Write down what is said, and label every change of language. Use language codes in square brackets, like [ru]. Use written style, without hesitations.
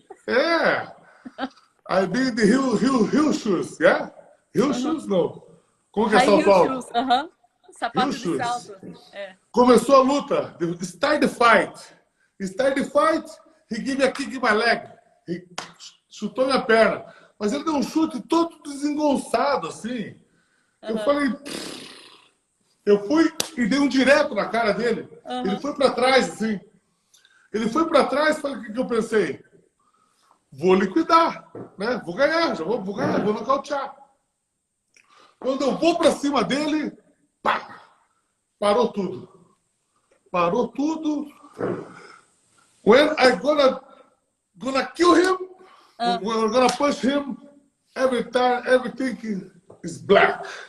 [en] Yeah. I be in the heel shoes, yeah? Heel shoes, no. [pt] Como que é salto alto? sapato de [en] shoes. [pt] salto. É. Começou a luta. [en] Start the fight. Start the fight. He gave me a kick in my leg. [pt] He chutou minha perna. Mas ele deu um chute todo desengonçado, assim. Eu falei... Eu fui e dei um direto na cara dele. Ele foi para trás, assim. Ele foi para trás, falei, o que eu pensei? Vou liquidar, né? Vou ganhar, vou ganhar, vou nocautear. Quando eu vou para cima dele, pá, parou tudo. Parou tudo. [en] When I gonna kill him, when I'm gonna punch him, everything is black.